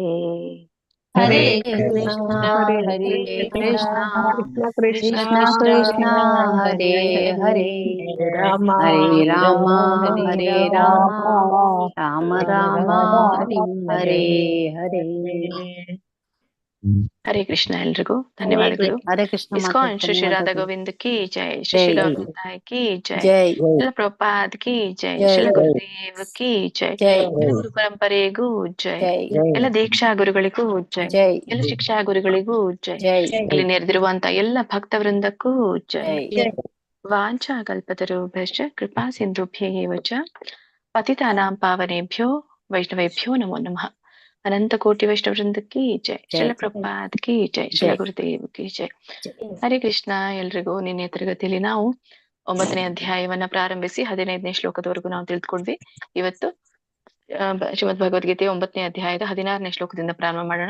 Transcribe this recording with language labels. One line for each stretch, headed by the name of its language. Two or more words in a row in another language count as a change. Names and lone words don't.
Sanskrit: ಹರೇ ಕೃಷ್ಣ ಹರೇ ಕೃಷ್ಣ ಕೃಷ್ಣ ಕೃಷ್ಣ ಹರೇ ಹರೇ, ಹರೇ ರಾಮ ರಾಮ ರಾಮ ಹರೇ ಹರೇ. ಹರೇ ಕೃಷ್ಣ
Kannada: ಎಲ್ರಿಗೂ ಧನ್ಯವಾದಗಳು.
Sanskrit: ಹರೇ ಕೃಷ್ಣ
Kannada: ಇಸ್ಕಾನ್ ಶ್ರೀ ಶ್ರೀ ರಾಧಾ ಮಾತಾಡ್ತೀನಿ.
Hindi: गोविंद की जय, श्री श्री गौरताय की जय, ಜೈ शिल प्रभुपाद की जय, ಜೈ शिल गुरुदेव की जय, ಜೈ
Kannada: ಎಲ್ಲ ಗುರು ಪರಂಪರೆಗೂ ಜೈ, ಜೈ ಎಲ್ಲ ದೀಕ್ಷಾ ಗುರುಗಳಿಗೂ ಜೈ, ಜೈ ಎಲ್ಲ ಶಿಕ್ಷಾ ಗುರುಗಳಿಗೂ ಜೈ, ಜೈ ಇಲ್ಲಿ ನೆರೆದಿರುವಂತ ಎಲ್ಲ ಭಕ್ತ ವೃಂದಕ್ಕೂ ಜೈ. ಜೈ
Sanskrit: ವಾಂಛಾ ಕಲ್ಪತರುಭ್ಯಶ್ಚ ಕೃಪಾ ಸಿಂಧುಭ್ಯೇವ ಚ ಪತಿತಾನಾಂ ಪಾವನೇಭ್ಯೋ ವೈಷ್ಣವೇಭ್ಯೋ ನಮೋ ನಮಃ.
Kannada: ಅನಂತ ಕೋಟಿ ವೈಷ್ಣವ ವೃಂದಕ್ಕೆ ಜೈ, ಜೈ
Hindi: शिल प्रभुपाद की जय, शिल ಜೈ गुरुदेव की जय. ಜೈ.
Sanskrit: ಹರೇ ಕೃಷ್ಣ
Kannada: ಎಲ್ರಿಗೂ. ನಿನ್ನೆ ತರಗತಿಯಲ್ಲಿ ನಾವು 9ನೇ ಅಧ್ಯಾಯವನ್ನ ಪ್ರಾರಂಭಿಸಿ 15ನೇ ಶ್ಲೋಕದವರೆಗೂ ನಾವು ತಿಳಿದುಕೊಂಡ್ವಿ. ಇವತ್ತು ಶ್ರೀಮದ್ ಭಗವದ್ಗೀತೆ 9ನೇ ಅಧ್ಯಾಯದ 16ನೇ ಶ್ಲೋಕದಿಂದ ಪ್ರಾರಂಭ ಮಾಡೋಣ.